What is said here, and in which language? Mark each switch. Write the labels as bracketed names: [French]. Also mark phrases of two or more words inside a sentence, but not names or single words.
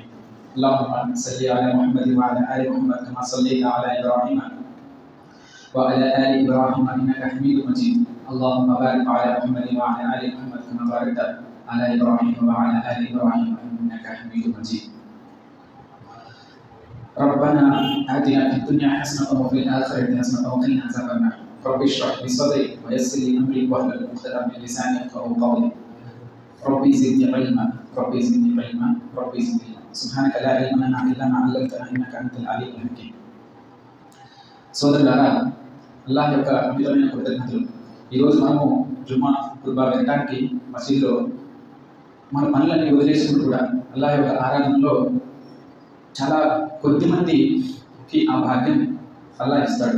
[Arabic] اللهم صل على محمد وعلى آل محمد كما صليت على إبراهيم وعلى آل إبراهيم إنك حميد مجيد. اللهم بارك على محمد وعلى آل محمد كما باركت على إبراهيم وعلى آل إبراهيم إنك حميد مجيد. ربنا آتنا في الدنيا حسنة وفي الآخرة حسنة وقنا عذاب النار। رب اشرح لي صدري ويسر لي أمري واحلل عقدة من لساني يفقهوا قولي। ربي زدني علما ربي زدني علما ربي زدني علما سبحانك لا علم لنا إلا ما علمتنا إنك أنت العليم الحكيم। [Telugu] సోదరులారా, అల్లాహ్ యొక్క అమితమైన కృతజ్ఞతలు। ఈరోజు మనము జుమ్మా ఖుత్బా వినడానికి మసీదులో మన పనులన్నీ వదిలేసినప్పుడు కూడా అల్లాహ్ యొక్క ఆరాధనలో చాలా కొద్ది మందికి ఆ భాగ్యం అల్లాహ్ ఇస్తాడు।